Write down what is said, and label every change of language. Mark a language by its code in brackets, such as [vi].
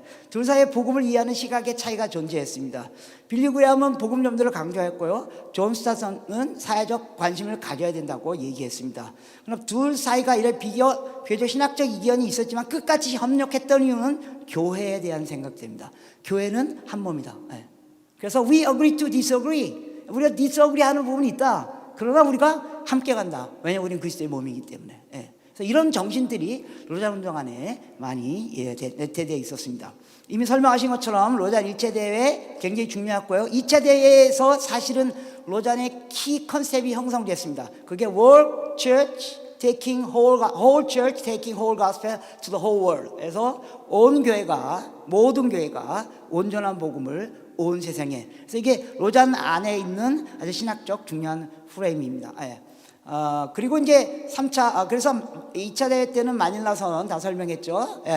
[ko] 둘 사이의 복음을 이해하는 시각의 차이가 존재했습니다. 빌리 그레함은 복음 전도를 강조했고요. 존 스타트는 사회적 관심을 가져야 된다고 얘기했습니다. 그럼 둘 사이가 이런 비교적 신학적 이견이 있었지만 끝까지 협력했던 이유는 교회에 대한 생각입니다. 교회는 한 몸이다. [en] 그래서 we agree to disagree. [ko] 우리가 disagree 하는 부분이 있다. 그러나 우리가 함께 간다. 왜냐하면 우리는 그리스도의 몸이기 때문에. 그래서 이런 정신들이 로잔 운동 안에 많이 내태되어 있었습니다. 이미 설명하신 것처럼 로잔 1차 대회 굉장히 중요했고요. 2차 대회에서 사실은 로잔의 키 컨셉이 형성됐습니다. [en] 그게 World Church Taking Whole Church Taking Whole Gospel to the Whole World. [ko] 그래서 모든 교회가 온전한 복음을 온 세상에. 그래서 이게 로잔 안에 있는 아주 신학적 중요한 프레임입니다. 그리고 이제 3차, 그래서 2차 대회 때는 마닐라 선언 다 설명했죠.